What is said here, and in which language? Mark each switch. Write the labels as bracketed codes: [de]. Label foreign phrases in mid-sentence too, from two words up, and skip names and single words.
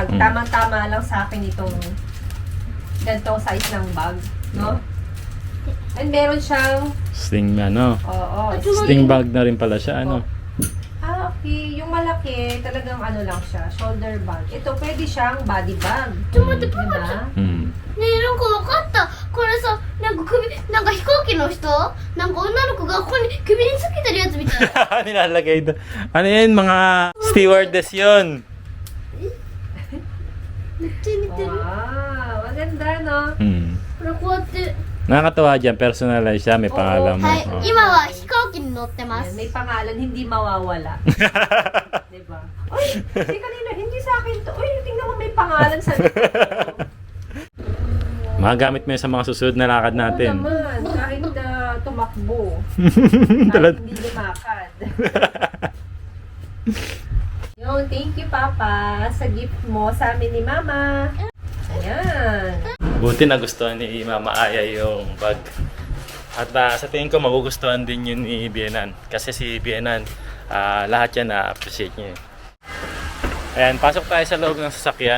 [tl] Tamang-tama lang sa akin itong ganitong size ng bag. No? And meron siyang Sting na, no? oo. Sting bag na rin pala siya, ano? Okay. Yung malaki, talagang ano lang siya, [en] shoulder bag. [tl] Ito, pwede siyang [en] body bag. [tl] Diba? Hmm. [ja] ねえ、なんかわかった。これさ、なんか首、なんか飛行機の人なんか女の子がここに首につけてるやつみたい。 [tl] Nilalagay doon. Ano yun? Mga stewardess yun. [ja] めっちゃ似てる。 [tl] Wow, maganda, no? Hmm. [ja] これこうやって。 [tl] Nakakatawa dyan. Personalize siya. May pangalan mo. [ja] はい、 [tl] Oh. [ja] 今は飛行機に乗ってま [tl] Yan, [ja] す。 [tl] may pangalan, hindi mawawala. Diba? Uy, si kanina, hindi sa akin to. Uy, tingnan mo may pangalan sa likod. Magagamit mo yun sa mga susunod na lakad natin. Oo naman, kahit tumakbo. Talad. Kahit hindi lumakad. Yun, [en] thank you [tl] Papa sa gift mo sa amin ni Mama. Ayan. Buti nagustuhan ni Mama Aya yung bag. At sa tingin ko magugustuhan din yun ni Bienan. Kasi si Bienan, lahat yan na-appreciate niya. Ayan, pasok tayo sa loob ng sasakyan.